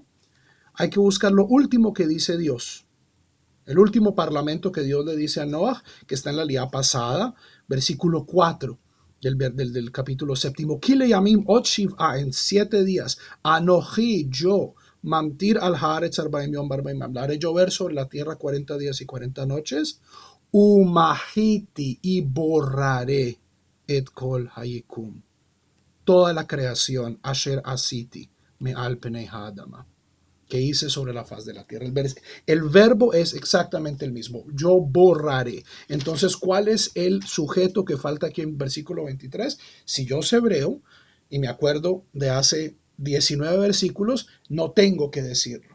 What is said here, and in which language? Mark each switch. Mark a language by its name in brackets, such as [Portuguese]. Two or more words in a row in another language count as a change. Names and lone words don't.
[Spanish] Hay que buscar lo último que dice Dios. El último parlamento que Dios le dice a Noah, que está en la liá pasada, versículo 4 del capítulo 7. [Hebrew] כי לימים עוד שבעה, [Spanish] en 7 días, [Hebrew] אנכי, yo, ממטיר על הארץ ארבעים יום וארבעים, [Spanish] haré llover sobre la tierra 40 días y 40 noches, umahiti, y borraré [Hebrew] את כל היקום, [Spanish] toda la creación, [Hebrew] אשר עשיתי מעל פני האדמה, [Spanish] que hice sobre la faz de la tierra. El verbo es exactamente el mismo. Yo borraré. Entonces, ¿cuál es el sujeto que falta aquí en versículo 23? Si yo sé hebreo y me acuerdo de hace 19 versículos, no tengo que decirlo.